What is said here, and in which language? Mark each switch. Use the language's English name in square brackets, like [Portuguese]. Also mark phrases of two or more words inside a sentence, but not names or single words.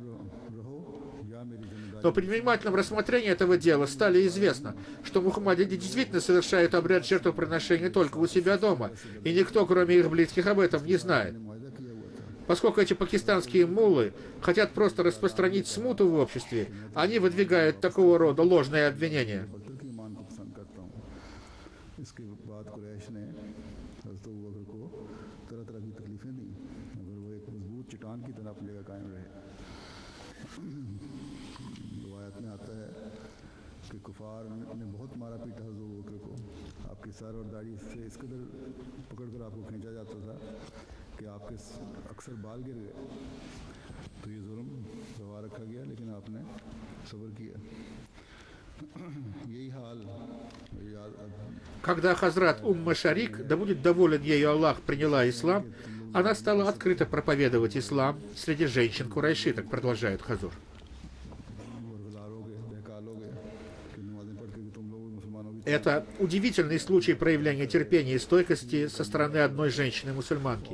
[Russian] Но при внимательном рассмотрении этого дела стало известно, что мухаммадиты действительно совершают обряд жертвоприношения только у себя дома, и никто, кроме их близких, об этом не знает. Поскольку эти пакистанские муллы хотят просто распространить смуту в обществе, они выдвигают такого рода ложные обвинения. [Urdu] کفار نے بہت مارا پیٹا حضرت ابو بکر کو، آپ کے سر اور داڑھی سے اس قدر پکڑ کر آپ کو کھینچا جاتا تھا کہ آپ کے اکثر بال گر گئے. تو یہ ظلم روا رکھا گیا، لیکن آپ نے صبر کیا. یہی حال [Russian] Когда Хазрат Умма Шарик, да будет доволен ею Аллах, приняла ислам, она стала открыто проповедовать ислам среди женщин Курайши, так продолжает Хазур. Это удивительный случай проявления терпения и стойкости со стороны одной женщины-мусульманки.